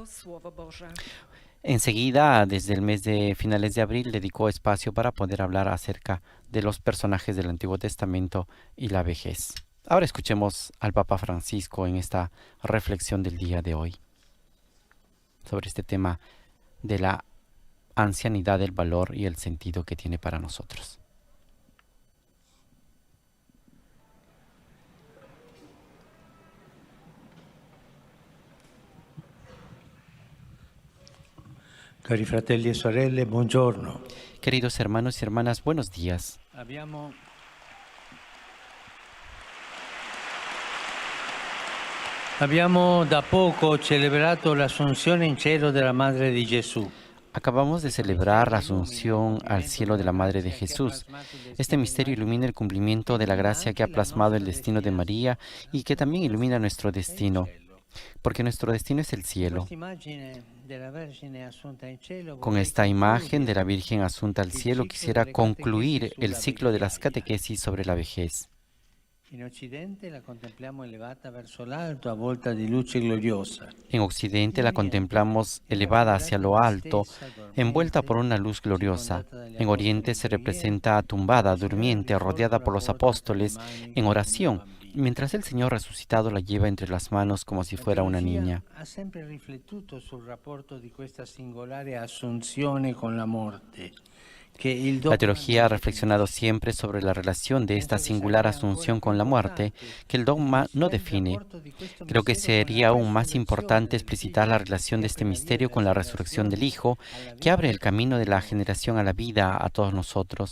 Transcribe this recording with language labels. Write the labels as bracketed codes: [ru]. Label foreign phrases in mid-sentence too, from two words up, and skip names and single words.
[es] Enseguida, desde el mes de finales de abril, dedicó espacio para poder hablar acerca de los personajes del Antiguo Testamento y la vejez. Ahora escuchemos al Papa Francisco en esta reflexión del día de hoy sobre este tema de la ancianidad, el valor y el sentido que tiene para nosotros. [it] Cari fratelli e sorelle, buongiorno. [es] Queridos hermanos y hermanas, buenos días. [it] Abbiamo da poco celebrato l'Assunzione in cielo della Madre di Gesù. [es] Acabamos de celebrar la asunción al cielo de la Madre de Jesús. Este misterio ilumina el cumplimiento de la gracia que ha plasmado el destino de María y que también ilumina nuestro destino, porque nuestro destino es el cielo. Con esta imagen de la Virgen asunta al cielo quisiera concluir el ciclo de las catequesis sobre la vejez. [it] In Occidente la contempliamo elevata verso l'alto, avvolta di luce gloriosa. [es] En Occidente la contemplamos elevada hacia lo alto, envuelta por una luz gloriosa. En Oriente se representa tumbada, durmiente, rodeada por los apóstoles, en oración, mientras el Señor resucitado la lleva entre las manos como si fuera una niña. [it] Ha sempre riflettuto sul rapporto di questa singolare assunzione con la morte, [es] La teología ha reflexionado siempre sobre la relación de esta singular asunción con la muerte, que el dogma no define. Creo que sería aún más importante explicitar la relación de este misterio con la resurrección del Hijo, que abre el camino de la generación a la vida a todos nosotros.